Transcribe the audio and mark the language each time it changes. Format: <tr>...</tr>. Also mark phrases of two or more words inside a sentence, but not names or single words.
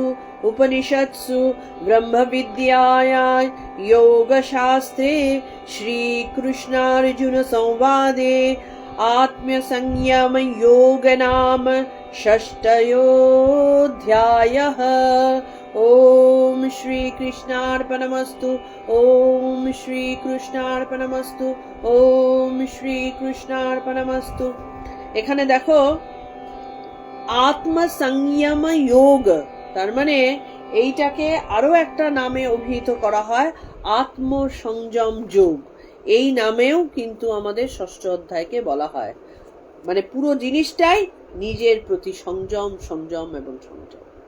<sa>उपनिषत्सु ब्रह्मविद्यायां योगशास्त्रे श्रीकृष्णार्जुन संवादे आत्मसंयम योग नाम षष्ठयोऽध्यायः। ओम श्री कृष्णार्पणमस्तु, ओम श्री कृष्णार्पणमस्तु, ओम श्री कृष्णार्पणमस्तु।</sa> <bn>এখানে দেখো আত্মসংযম যোগ, তার মানে এইটাকে আরো একটা নামে অভিহিত করা হয় আত্মসংযম যোগ। এই নামেও কিন্তু আমাদের ষষ্ঠ অধ্যায়কে বলা হয়। মানে পুরো জিনিসটাই নিজের প্রতি সংযম, সংযম এবং সংযম।</bn>